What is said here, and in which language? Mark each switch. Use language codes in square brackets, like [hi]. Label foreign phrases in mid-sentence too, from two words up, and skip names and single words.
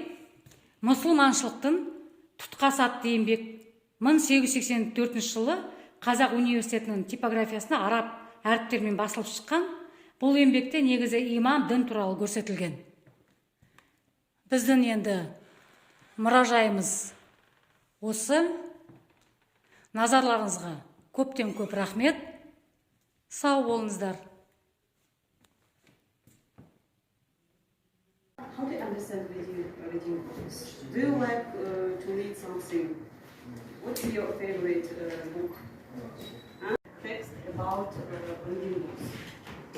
[kk] Мұсылманшылықтың тұтқасы атты еңбек 1884 жылы Қазақ университетінің типографиясына араб әріптермен басылып шыққан. Бұл еңбекте негізі иман, дін туралы көрсетілген. Біздің енді мұражайымыз осы. Назарларыңызға көптен көп рахмет. Сау болыңыздар. [en] How do you understand reading books? Do you like to read something? What's your favorite book? Text about reading books.